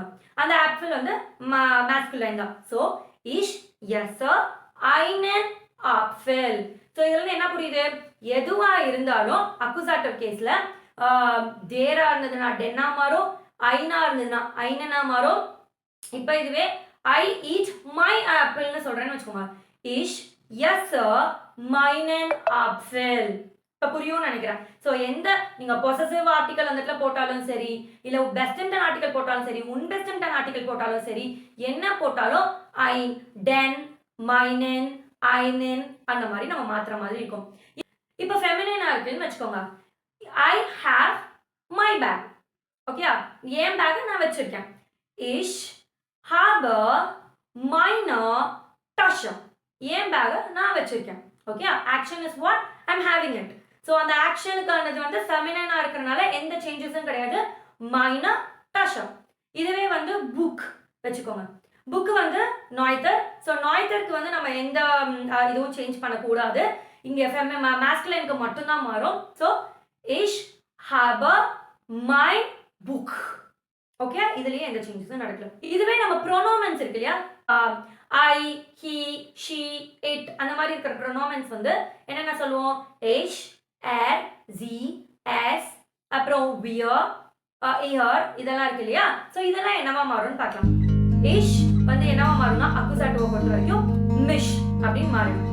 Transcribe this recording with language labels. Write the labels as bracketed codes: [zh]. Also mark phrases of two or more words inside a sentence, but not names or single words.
[ta] அந்த ஆப்பிள் வந்து மாஸ்குலைன் தான். [de] so ich esse einen Apfel. [ta] so இதுல என்ன புரியுது? எதுவா இருந்தாலும் [en] accusative casela [ta] தேரா இருந்ததுன்னா டென்னா மாறும், ஐனா இருந்ததுன்னா ஐனனா மாறும். இப்போ இதுவே [en] I eat my apple [ta] னு சொல்றேன்னு வச்சுக்கோங்க. [de] ich esse meinen Apfel. [ta] இப்ப புரியும்னு நினைக்கிறேன். சோ எந்த நீங்க [en] possessive article [ta] அந்த இடத்துல போட்டாலும் சரி, இல்ல [de] bestimmten Artikel [ta] போட்டாலும் சரி, [de] unbestimmten Artikel [ta] போட்டாலும் சரி, என்ன போட்டாலும் [de] ein, den, meinen, einen [ta] அந்த மாதிரி நம்ம மாத்துற மாதிரி இருக்கும். இப்போ ஃபெமினைனா இருக்குன்னு வச்சுக்கோங்க. [en] I have my bag. [ta] ஓகே, என் பேக் நான் வச்சிருக்கேன். [de] ich habe habe meine Tasche. [ta] என் பேக்கை நான் வச்சிருக்கேன். ஓகே, [en] action is what I'm having it. [ta] ஸோ அந்த ஆக்ஷனுக்கானது வந்து ஃபெமினைனாக இருக்கிறனால எந்த சேஞ்சஸும் கிடையாது. [de] meine Tasche. [ta] இதுவே வந்து புக் வச்சுக்கோங்க. புக் வந்து நாய்தர். ஸோ நாய்தருக்கு வந்து நம்ம எந்த இதுவும் சேஞ்ச் பண்ணக்கூடாது. இங்கே மேஸ்குலைனுக்கு மட்டும்தான் மாறும். ஸோ [de] ich habe mein Buch. [ta] ஓகே, இதுலயே எந்த சேஞ்சஸும் நடக்கல. இதுவே நம்ம ப்ரோனோமன்ஸ் இருக்கு இல்லையா, [en] I, he, she, it, [ta] அந்த மாதிரி இருக்கிற ப்ரோனோமன்ஸ் வந்து என்னென்ன சொல்லுவோம்? [de] ich, er, sie, es, அப்புறம் wir, ihr, [ta] இதெல்லாம் இருக்கு இல்லையா. ஸோ இதெல்லாம் என்னவா மாறும்னு பார்க்கலாம். இஷ் வந்து என்னவா மாறும்னா அக்குசாட்டுவை பொறுத்த வரைக்கும் மிஷ் அப்படின்னு மாறிடும்.